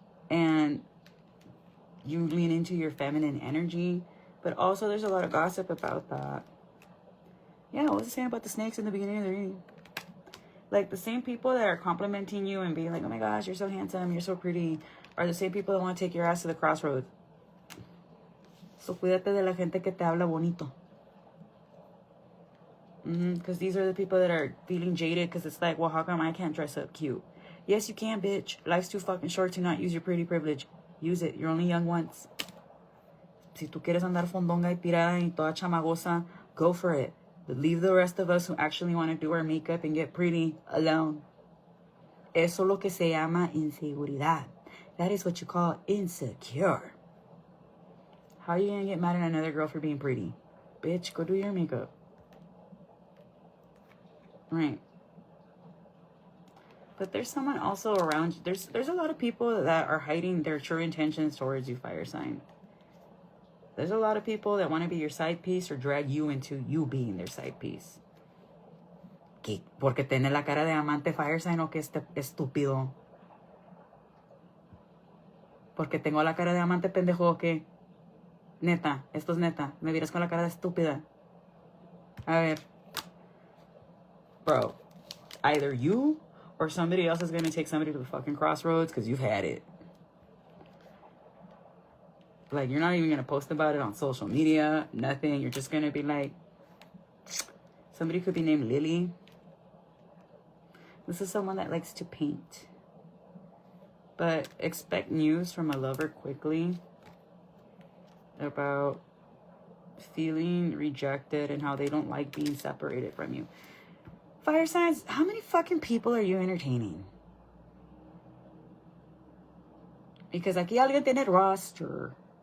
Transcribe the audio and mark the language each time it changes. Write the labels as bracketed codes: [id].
[en] And you lean into your feminine energy. But also, there's a lot of gossip about that. Yeah, what was I saying about the snakes in the beginning of the reading? Like, the same people that are complimenting you and being like, oh my gosh, you're so handsome, you're so pretty, are the same people that want to take your ass to the crossroads. [es] So, cuídate de la gente que te habla bonito. [en] Because these are the people that are feeling jaded because it's like, well, how come I can't dress up cute? Yes, you can, bitch. Life's too fucking short to not use your pretty privilege. Use it. You're only young once. [es] Si tú quieres andar fondonga y tirada y toda chamagosa, [en] go for it. But leave the rest of us who actually want to do our makeup and get pretty alone. [es] Eso lo que se llama inseguridad. [en] That is what you call insecure. How are you going to get mad at another girl for being pretty? Bitch, go do your makeup. Right. But there's someone also around you. There's a lot of people that are hiding their true intentions towards you, fire sign. There's a lot of people that want to be your side piece or drag you into you being their side piece. [es] ¿Qué? Porque tiene la cara de amante, [en] fire sign, [es] o que estúpido. Porque tengo la cara de amante, pendejo, o que. Neta, esto es neta. Me miras con la cara de estúpida. A ver. [en] Bro, either you or somebody else is going to take somebody to the fucking crossroads because you've had it. Like, you're not even going to post about it on social media, nothing. You're just going to be like, somebody could be named Lily. This is someone that likes to paint. But expect news from a lover quickly about feeling rejected and how they don't like being separated from you. Fire signs, how many fucking people are you entertaining? Because [es] aquí alguien tiene roster.